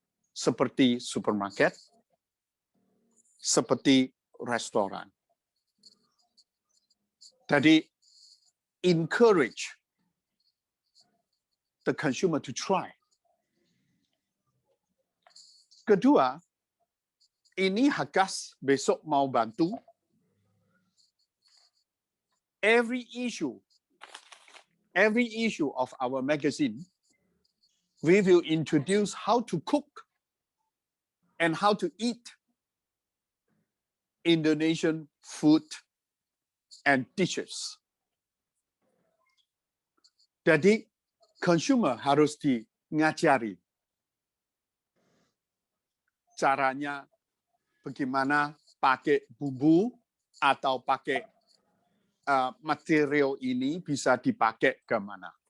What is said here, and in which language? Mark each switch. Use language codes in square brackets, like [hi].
[id] Seperti supermarket, seperti restoran. Jadi, [en] encourage the consumer to try. [id] Kedua, ini Hagas besok mau bantu. [en] Every issue of our magazine, we will introduce how to cook and how to eat Indonesian food and dishes. [id] Jadi, consumer harus ngajari caranya bagaimana pakai bumbu atau pakai material ini bisa dipakai ke mana.